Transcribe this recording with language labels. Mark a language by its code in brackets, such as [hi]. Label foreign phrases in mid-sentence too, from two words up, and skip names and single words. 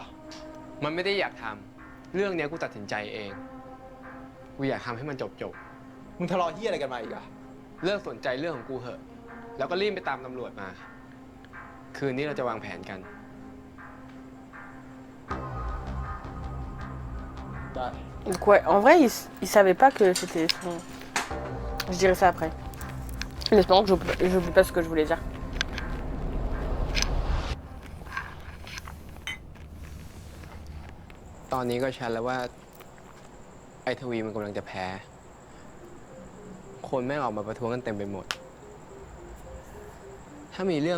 [th] มันไม่ได้อยากทำเรื่องนี้กูตัดสินใจเองกูอยากทำให้มันจบ มึงทะเลาะเหี้ยอะไรกันมาอีกอะ เลิกสนใจเรื่องของกูเหอะแล้วก็รีบไปตามตำรวจมาคืนนี้เราจะวางแผนกัน ได้ [fr] Donc ouais, en vrai, il savait pas que c'était son... Je dirai ça après. En espérant que j'oublie pas ce que je voulais dire. [th] ตอนนี้ก็ชัดแล้วว่าไอ้ทวีมันกำลังจะแพ้คนแม่งออกมาประท้วงกันเต็มไปหมดถ้ามีเรื่อง